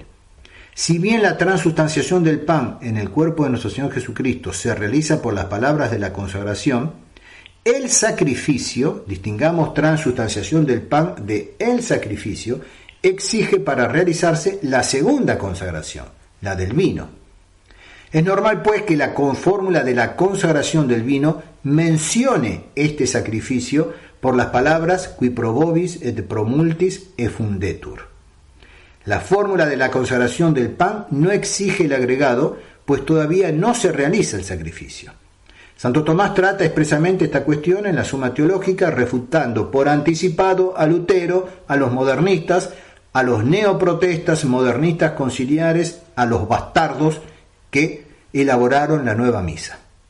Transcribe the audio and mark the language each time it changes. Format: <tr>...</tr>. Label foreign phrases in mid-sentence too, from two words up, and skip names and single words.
<es>Si bien la transustanciación del pan en el cuerpo de nuestro Señor Jesucristo se realiza por las palabras de la consagración, el sacrificio, distingamos transustanciación del pan de el sacrificio, exige para realizarse la segunda consagración, la del vino. Es normal pues que la fórmula de la consagración del vino mencione este sacrificio por las palabras</es> <la>qui probobis et promultis effundetur.</la> <es>La fórmula de la consagración del pan no exige el agregado, pues todavía no se realiza el sacrificio. Santo Tomás trata expresamente esta cuestión en la Suma Teológica, refutando por anticipado a Lutero, a los modernistas, a los neoprotestas modernistas conciliares, a los bastardos que elaboraron la nueva misa.</es>